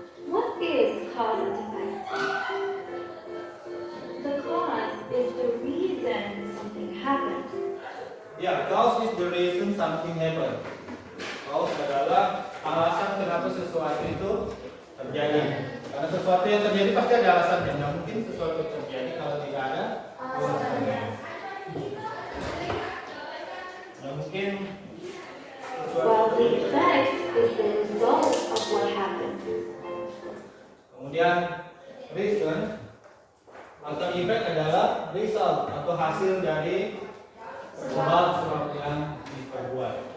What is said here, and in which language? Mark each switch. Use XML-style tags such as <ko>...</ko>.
<en>What is cause and effect? The cause is the reason something happened. Ya, cause is the reason something happened.</en> <id>Cause adalah alasan kenapa sesuatu itu terjadi. Karena sesuatu yang terjadi pasti ada alasannya. Nggak mungkin sesuatu terjadi kalau tidak ada alasannya. Nggak mungkin sesuatu</id> <en>While the</en> <id>terjadi.</id> <en>effect is the result of what happened.</en> <id>Kemudian reason atau effect adalah result atau hasil dari sebab yang diperbuat.</id>